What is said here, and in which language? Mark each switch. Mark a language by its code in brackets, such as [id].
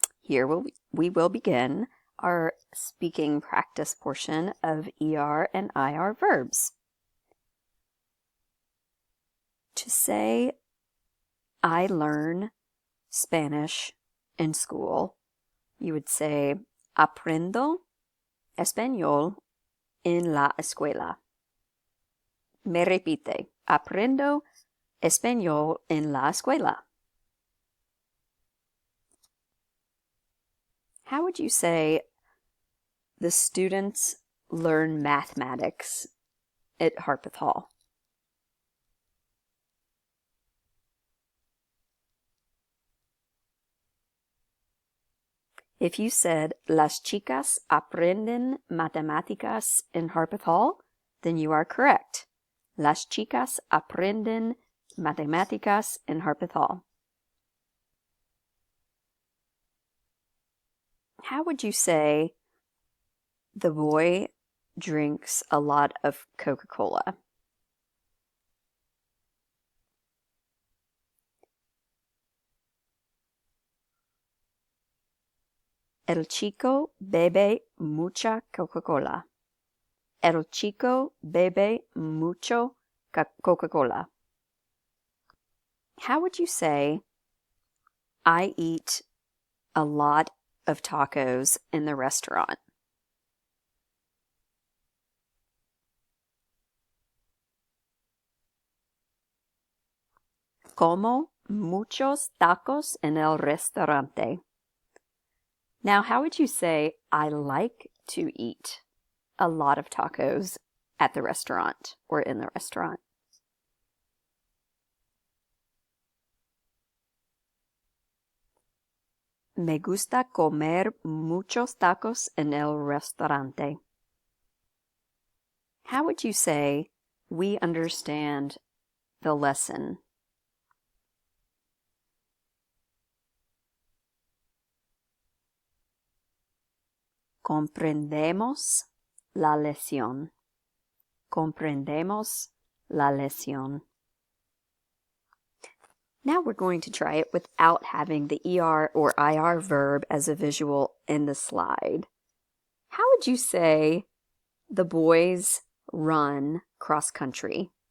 [en] Here we will begin our speaking practice portion of ER and IR verbs. To say, I learn Spanish in school, you would say, [es] aprendo español en la escuela. Me repite, aprendo español en la escuela. [en] How would you say the students learn mathematics at Harpeth Hall? If you said, [es] las chicas aprenden matemáticas en Harpeth Hall, [en] then you are correct. [es] Las chicas aprenden matemáticas en Harpeth Hall. [en] How would you say the boy drinks a lot of Coca-Cola? [es] El chico bebe mucha Coca-Cola. El chico bebe mucho Coca-Cola. [en] How would you say, I eat a lot of tacos in the restaurant? [es] Como muchos tacos en el restaurante. [en] Now, how would you say, I like to eat a lot of tacos at the restaurant or in the restaurant? [es] Me gusta comer muchos tacos en el restaurante. [en] How would you say, we understand the lesson? [es] Comprendemos la lección. Comprendemos la lección. [en] Now we're going to try it without having the ER or IR verb as a visual in the slide. How would you say the boys run cross country?